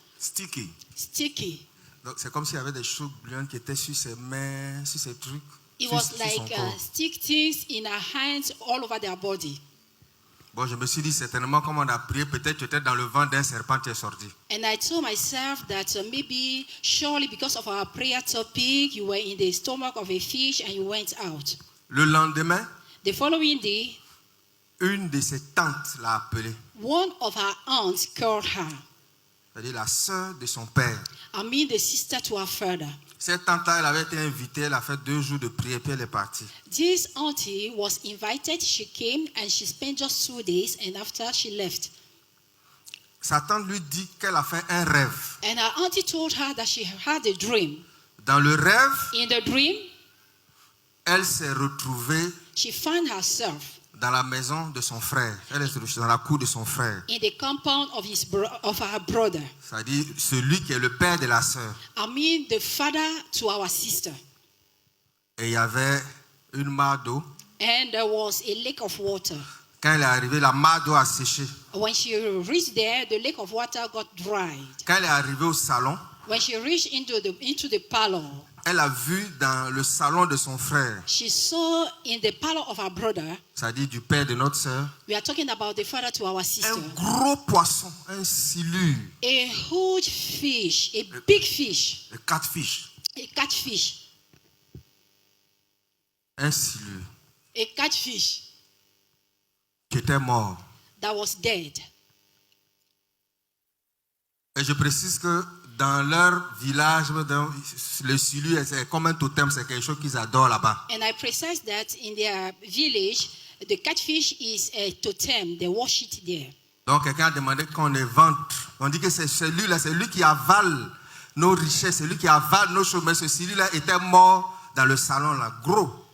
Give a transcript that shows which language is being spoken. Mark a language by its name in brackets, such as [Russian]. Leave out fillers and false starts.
[English] Sticky. sticky. [French] Donc c'est comme s'il y avait des choses gluantes qui étaient sur ses mains, sur ses trucs. [English] It [French] sur- [English] was [French] sur son [English] like [French] corps. [English] stick things in her hands all over their body. [French] Bon, je me suis dit certainement comme on a prié, peut-être tu étais dans le ventre d'un serpent, tu es sorti. [English] And I told myself that maybe, surely because of our prayer topic, you were in the stomach of a fish and you went out. [French] Le lendemain, [English] The following day, [French] une de ses tantes l'a appelée, [English] one of her aunts called her. [French] c'est-à-dire la sœur de son père. [English] I mean the sister to her father. [French] Cette tante-là, elle avait été invitée, elle a fait 2 jours de prière, puis elle est partie. [English] This auntie was invited. She came and she spent just 2 days, and after she left. [French] Sa tante lui dit qu'elle a fait un rêve. [English] And her auntie told her that she had a dream. [French] Dans le rêve, [English] In the dream, [French] elle s'est retrouvée [English] she found herself [French] dans la maison de son frère. Elle est dans la cour de son frère. [English] in the compound of her brother. [French] C'est-à-dire celui qui est le père de la sœur. [English] I mean the father to our sister. [French] Et il y avait une mare d'eau. [English] And there was a lake of water. [French] Quand elle est arrivée, la mare d'eau a séché. [English] When she reached there, the lake of water got dried. [French] Quand elle est arrivée au salon, [English] When she reached into the parlor, [French] elle a vu dans le salon de son frère, [English] she saw in the parlor of her brother, [French] c'est-à-dire du père de notre sœur, [English] we are talking about the father to our sister, [French] un gros poisson, un silure, [English] a huge fish, a big fish, [French] de 4 fiches, [English] a catfish, [French] un silure [English] a catfish [French] qui était mort. [English] that was dead. [French] Et je précise que dans leur village, le silure, c'est comme un totem, c'est quelque chose qu'ils adorent là-bas. [English] And I precise that in their village, the catfish is a totem. They worship it there. [French] Donc quelqu'un a demandé qu'on les vende. On dit que c'est celui-là, c'est lui qui avale nos richesses, c'est lui qui avale nos choses. Mais ce silure-là était mort dans le salon là, gros.